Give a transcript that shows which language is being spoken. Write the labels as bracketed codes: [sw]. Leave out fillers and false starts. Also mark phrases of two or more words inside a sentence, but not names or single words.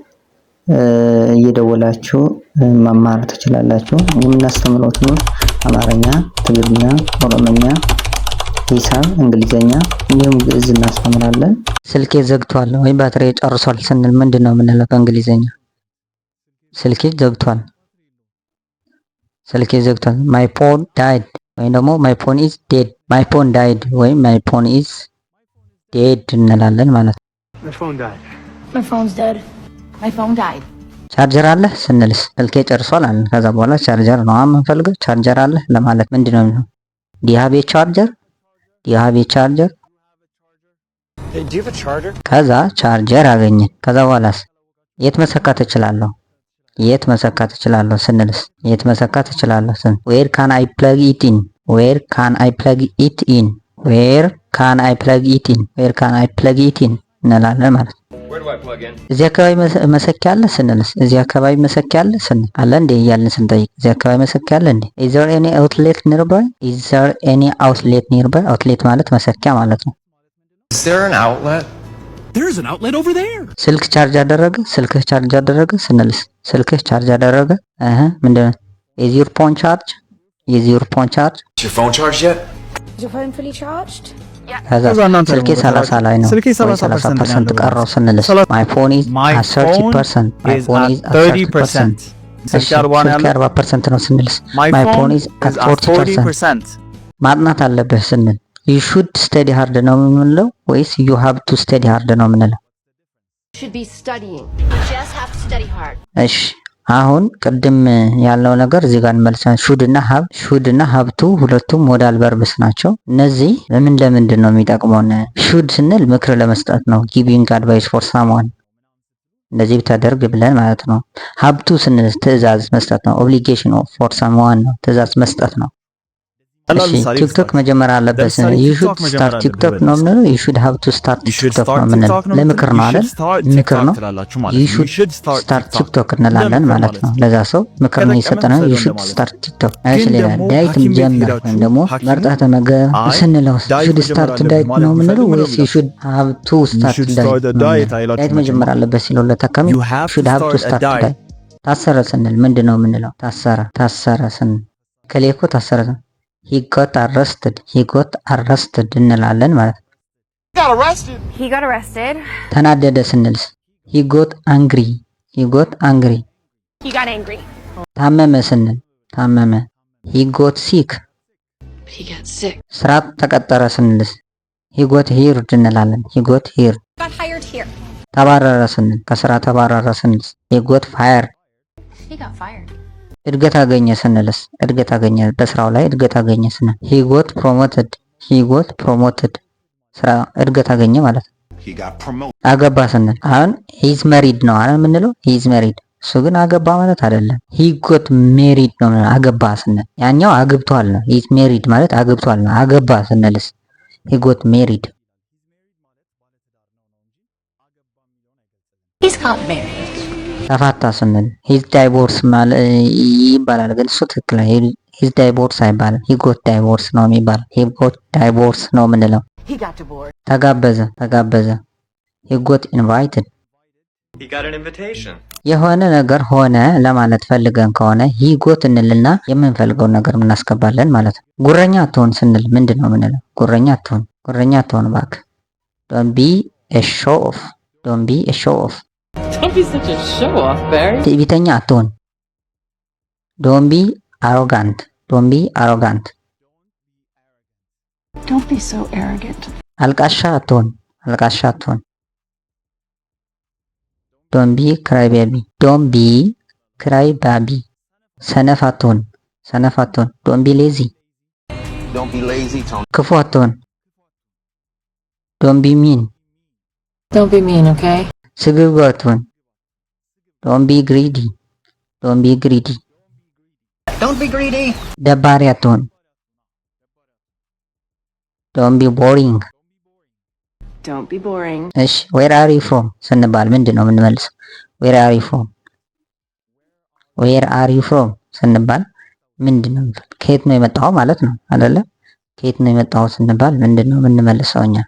[am] እየደወላችሁ መማር ትችላላችሁ። የምናስተምረው ትምህርት አማርኛ፣ ትግርኛ፣ ኦሮምኛ፣ ሂሳብ፣ እንግሊዘኛ እንዲሁም ግዕዝ እናስተምራለን። ስልኬ ዘግቷል ወይ ባትሪ ጨርሷል ስንል ምንድን ነው የምንለው በእንግሊዘኛ? ስልኬ ዘግቷል፣ ስልኬ ዘግቷል። [en] My phone died [am] ወይም ደግሞ [en] My phone is dead፣ My phone died [am] ወይም [en] My phone is dead [am] እንላለን ማለት ነው። [en] My phone died. My phone's dead. My phone died. [am] ቻርጀር አለ ስንልስ ስልኬ ጨርሷል አለን። ከዛ በኋላ ቻርጀር ነው የምንፈልገው። ቻርጀር አለ ለማለት ምንድነው ነው? ዲሃቤ ቻርጀር፣ ዲሃቤ ቻርጀር። [en] Hey, do you have a charger? [am] ከዛ ቻርጀር አገኘን። ከዛ በኋላስ የት መሰካት እችላለሁ? የት መሰካት እችላለሁ ስንልስ የት መሰካት እችላለሁ ስን [en] where can I plug it in? where can I plug it in? where can I plug it in? where can I plug it in [am] እንላለን ማለት ነው። [en] Where do I plug in? [am] እዚህ አካባቢ መሰኪያ አለ ስንልስ እዚህ አካባቢ መሰኪያ አለ ስንል አለ እንዴ እያልን ስንጠይቅ እዚህ አካባቢ መሰኪያ አለ እንዴ? [en] is there any outlet nearby? is there any outlet nearby? [am] outlet ማለት መሰኪያ ማለት ነው። [en] Is there an outlet? There's an outlet over there. [am] ስልክ ቻርጅ አደረገ፣ ስልክህ ቻርጅ አደረገ ስንልስ ስልክህ ቻርጅ አደረገ ምንድነው? [en] is your phone charged? is your phone charged? Is your phone charged yet? Is your phone fully charged? [am] ከዛ ስልኬ 30 ላይ ነው፣ ስልኬ 30% ቀረው ስንልስ [en] my phone is at 30%, my phone is at 30%። [am] እሺ ስልኬ 40% ነው ስንልስ [en] my phone is at 40%። [am] ማጥናት አለብህ ስንል [en] you should study hard [am] ነው የምንለው ወይስ [en] you have to study hard [am] ነው የምንለው? [en] Should be studying. You just have to study hard. [am] እሺ አሁን ቅድም ያልነው ነገር እዚህ ጋር እንመልሳለን። ሹድ እና ሀብቱ ሁለቱም [en] modal verbs [am] ናቸው። እነዚህ ለምንድን ነው የሚጠቅመውን? ሹድ ስንል ምክር ለመስጠት ነው፣ [en] giving advice for someone [am] እንደዚህ ብታደርግ ብለን ማለት ነው። ሀብቱ ስንል ትዕዛዝ መስጠት ነው፣ [en] obligation for someone [am] ነው፣ ትዕዛዝ መስጠት ነው። እሺ ቲክቶክ መጀመሪያ አለበት። [en] you should start TikTok [am] ነው የምንለው [en] you should have to start TikTok [am] ነው የምንለው ለምክር ነው አይደል? ምክር ነው [en] you should start TikTok [am] እንላለን ማለት ነው። ለዛ ሰው ምክር ነው የሰጠነው [en] you should start TikTok። [am] እሺ ሌላ ዳይት ጀምር ወይም ደግሞ መርጠህ ተመገብ ስንለው [en] should start diet [am] ነው የምንለው ወይስ [en] you should have to start diet? [am] ዳይት መጀመር አለበት ሲለው ለተካሚ [en] should have to start diet። [am] ታሰረ ስንል ምንድነው የምንለው? ታሰረ ስንል ከሌኮ ታሰረ [en] he got arrested [am] እንላለን ማለት ነው። [en] He got arrested. [am] ተናደደ ስንልስ [en] he got angry. He got angry. [am] ታመመ ስንል ታመመ [en] he got sick. He got sick. [am] ስራ ተቀጠረ ስንልስ [en] he got hired [am] እንላለን [en] he got hired. Got hired here. [am] ተባረረ ስንል ከስራ ተባረረ ስንልስ [en] he got fired. He got fired. [am] እድገት አገኘ ስንልስ እድገት አገኘ በስራው ላይ እድገት አገኘ ስንል [en] he got promoted [am] ስራ እድገት አገኘ ማለት ነው። [en] He got promoted. [am] አገባ ስንል አሁን [en] he's married [am] ነው አይደል የምንለው [en] he's married [am] እሱ ግን አገባ ማለት አይደለም [en] he got married [am] ነው አገባ ስንል ያኛው አግብቷል ነው [en] he's married [am] ማለት አግብቷል ነው አገባ ስንልስ [en] he got married He's got married. [am] ተፋታ ስንል [en] he's divorce [am] ማለት ይባላል ግን እሱ ትክክል ነው [en] he's divorce [am] አይባልም [en] he got divorce [am] ነው የሚባለው [en] he got divorce [am] ነው የምንለው። [en] He got divorced. [am] ተጋበዘ [en] he got invited. He got an invitation. [am] የሆነ ነገር ሆነ ለማለት ፈልገን ከሆነ [en] he got [am] እንልና የምንፈልገውን ነገር እናስገባለን ማለት ነው። ጉረኛ አትሆን ስንል ምንድነው የምንለው? ጉረኛ አትሆን እባክህ [en] don't be a show off. Don't be such a show off, Barry. [am] ትዕቢተኛ አትሆን [en] don't be arrogant. Don't be so arrogant. [am] አልቃሻ አትሆን [en] don't be crybaby. [am] ሰነፍ አትሆን [en] don't be lazy. Don't be lazy, Tony. [am] ክፉ አትሆን [en] don't be mean. Don't be mean, okay? [am] ስግብግብ አትሆን [en] don't be greedy. Don't be greedy. [am] ደባሪ አትሆን [en] don't be boring Don't be boring. [am] እሺ [en] where are you from [am] ስንባል ምንድነው የምንመልሰው? [en] where are you from where are you from [am] ስንባል ምንድነው ከየት ነው የመጣው ማለት ነው አይደለ? ከየት ነው የመጣው ስንባል ምንድነው የምንመልሰው እኛ?